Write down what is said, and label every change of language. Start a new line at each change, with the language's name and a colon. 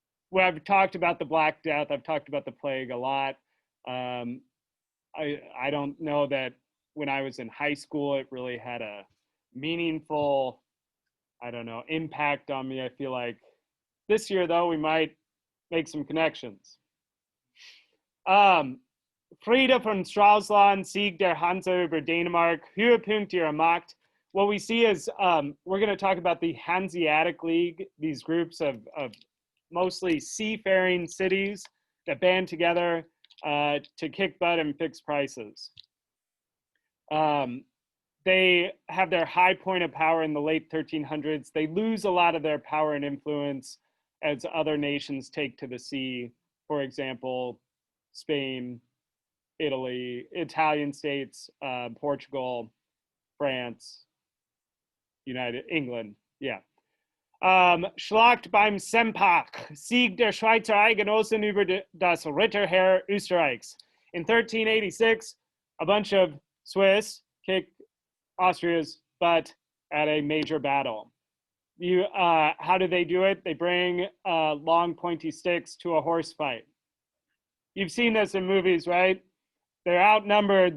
English: Well, I've talked about the Black Death. I've talked about the plague a lot. I don't know that when I was in high school, it really had a meaningful, impact on me. I feel like this year, though, we might make some connections.
German: Friede von Stralsund, Sieg der Hanse über Dänemark, Höhepunkt ihrer Macht.
English: What we see is we're going to talk about the Hanseatic League, these groups of mostly seafaring cities that band together to kick butt and fix prices. They have their high point of power in the late 1300s. They lose a lot of their power and influence as other nations take to the sea. For example, Spain, Italy, Italian states, Portugal, France, England, yeah.
German: Schlacht beim Sempach, Sieg der Schweizer Eidgenossen über das Ritterheer Österreichs.
English: In 1386, a bunch of Swiss kick Austria's butt at a major battle. How do they do it? They bring long pointy sticks to a horse fight. You've seen this in movies, right? They're outnumbered.